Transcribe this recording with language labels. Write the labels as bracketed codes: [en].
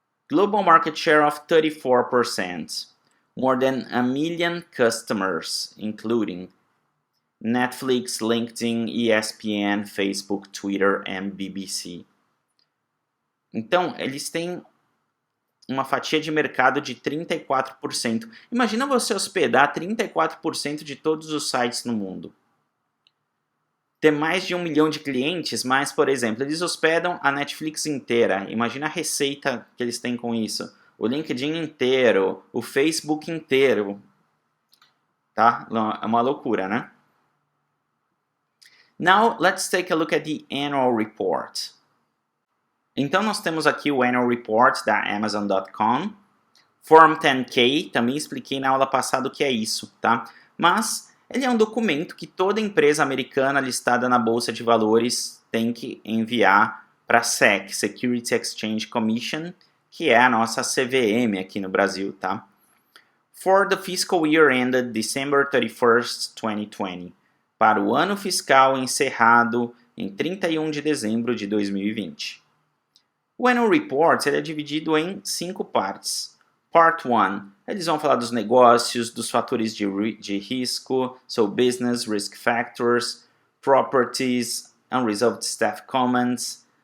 [en] Global market share of 34%, more than 1 million customers, including Netflix, LinkedIn, ESPN, Facebook, Twitter and BBC. [pt] Então, eles têm uma fatia de mercado de 34%. Imagina você hospedar 34% de todos os sites no mundo. Ter mais de 1 milhão de clientes, mas, por exemplo, eles hospedam a Netflix inteira. Imagina a receita que eles têm com isso. O LinkedIn inteiro, o Facebook inteiro. Tá? É uma loucura, né? [en] Now, let's take a look at the annual report. [pt] Então, nós temos aqui o annual report da Amazon.com. Form 10K, também expliquei na aula passada o que é isso, tá? Mas ele é um documento que toda empresa americana listada na Bolsa de Valores tem que enviar para a SEC, Security Exchange Commission, que é a nossa CVM aqui no Brasil, tá? [en] For the fiscal year ended December 31st, 2020. [pt] Para o ano fiscal encerrado em 31 de dezembro de 2020. O Annual Report ele é dividido em 5 partes. [en] Part 1, [pt] eles vão falar dos negócios, dos fatores de risco, [en] so business, risk factors, properties, unresolved staff comments,